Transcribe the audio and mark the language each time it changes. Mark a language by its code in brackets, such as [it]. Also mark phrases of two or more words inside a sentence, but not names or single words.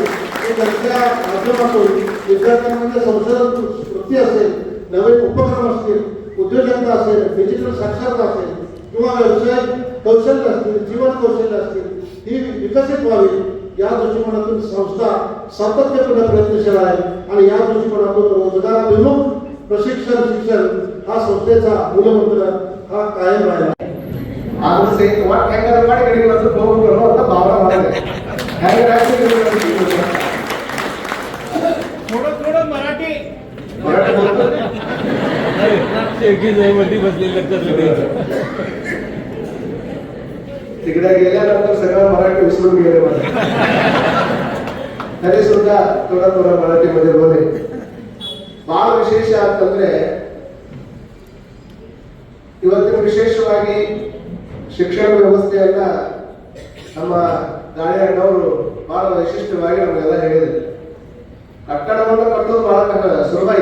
[mr] त्यांच्या माध्यमातून विद्यार्थ्यांमध्ये संशोधन वृत्ती असेल, नवीन उपक्रम असतील, उद्योजकता असेल, डिजिटल साक्षरता असेल किंवा व्यवसाय कौशल्य असतील, जीवन कौशल्य असतील ही विकसित व्हावी या दृष्टिकोनातून संस्था सातत्यपूर्ण प्रयत्नशील आहे. आणि या दृष्टिकोनातून रोजगाराभिमुख प्रशिक्षण शिक्षण हा संस्थेचा मूलमंत्र हा कायम राहिला. [kn] ಆದ್ರೂ ಸಹಿತ ಒಟ್ಟು ಹೆಂಗಾರ ಮಾಡಿ ಗಡಿಗಳನ್ನು ಹೋಗ್ಬೇಕು ಅಂತ ಭಾವನೆ ಮಾಡಿದೆ. [mr] थोडं मराठी तिकडे गेल्यानंतर सगळं मराठी विसरून गेले मला. तरी सुद्धा थोडा मराठीमध्ये बोले. [kn] ಬಹಳ ವಿಶೇಷ ಅಂತಂದ್ರೆ ಇವತ್ತಿನ ವಿಶೇಷವಾಗಿ ಶಿಕ್ಷಣ ವ್ಯವಸ್ಥೆಯನ್ನ ನಮ್ಮ ಗಾಳಿಯಣ್ಣವರು ಬಹಳ ವೈಶಿಷ್ಟ್ಯವಾಗಿ ನಮಗೆಲ್ಲ ಹೇಳಿದ್ರು. ಕಟ್ಟಡವನ್ನು ಕಟ್ಟೋದು ಬಹಳ ಸುಲಭ.